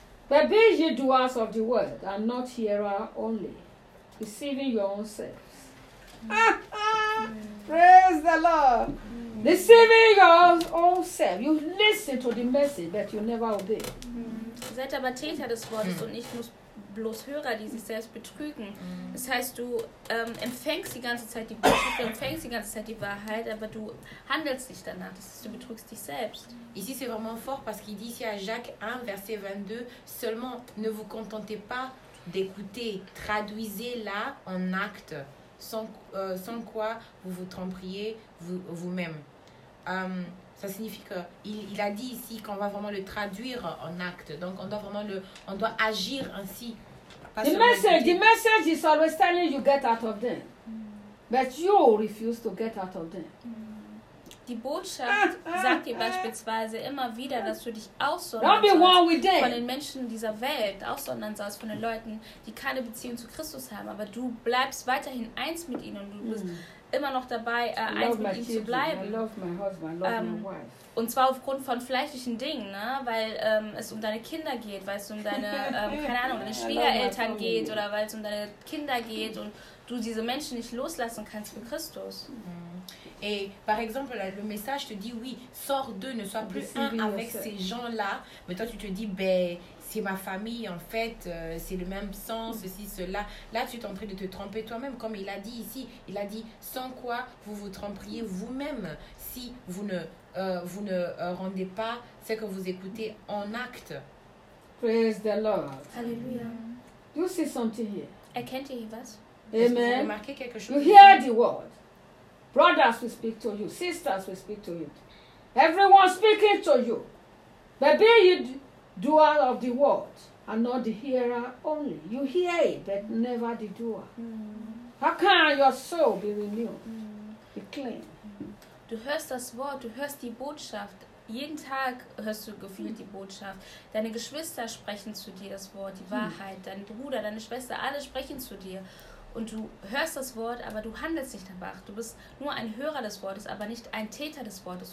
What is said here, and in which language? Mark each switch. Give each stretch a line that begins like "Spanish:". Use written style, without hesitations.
English: But be ye doers of the word, and not hearers only, deceiving your own selves. Praise the Lord. Deceiving your own self. You listen to the message, but you never obey.
German: Seid aber Täter des Wortes und nicht bloß Hörer, die sich selbst betrügen. Das heißt, du empfängst die ganze Zeit die Botschaft, empfängst die ganze Zeit die Wahrheit, aber du handelst nicht danach. Das heißt, du betrügst dich selbst.
French: Ici, c'est vraiment fort, parce qu'il dit ici à Jacques 1, verset 22, seulement ne vous contentez pas d'écouter, traduisez-la en acte. Sans quoi vous vous tromperiez vous-même. Ça signifie qu'il a dit ici qu'on va vraiment le traduire en acte. Donc on doit vraiment on doit agir ainsi.
English: The message is always telling you get out of them, but you refuse to get out of them.
German: Die Botschaft sagt dir beispielsweise immer wieder, dass du dich aussondern sollst von den Menschen dieser Welt, aussondern sollst von den Leuten, die keine Beziehung zu Christus haben. Aber du bleibst weiterhin eins mit ihnen und du bist immer noch dabei, eins mit ihnen zu bleiben.
English: I love my husband, I love my wife.
German: Und zwar aufgrund von fleischlichen Dingen, ne? Weil es um deine Kinder geht, weil es um deine, keine Ahnung, deine Schwiegereltern geht oder weil es um deine Kinder geht und du diese Menschen nicht loslassen kannst für Christus.
French: Et par exemple, le message te dit, oui, sors d'eux, ne sois plus un avec ces gens-là. Mais toi, tu te dis, ben, c'est ma famille, en fait, c'est le même sens, ceci, cela. Là, tu es en train de te tromper toi-même, comme il a dit ici. Il a dit, sans quoi vous vous tromperiez vous-même si vous ne rendez pas ce que vous écoutez en acte.
English: Praise the Lord. Hallelujah. You see something here.
German: Erkennt ihr was? Amen.
French: Vous remarquez quelque chose?
English: You hear the word. Brothers will speak to you. Sisters will speak to you. Everyone speaking to you. But be you doer of the word and not the hearer only. You hear it, but never the doer. How can your soul be renewed? Be clean.
German: Du hörst das Wort, du hörst die Botschaft, Jeden Tag hörst du gefühlt die Botschaft. Deine Geschwister sprechen zu dir das Wort, die Wahrheit. Dein Bruder, deine Schwester, alle sprechen zu dir. Und du hörst das Wort, aber du handelst nicht danach. Du bist nur ein Hörer des Wortes, aber nicht ein Täter des Wortes.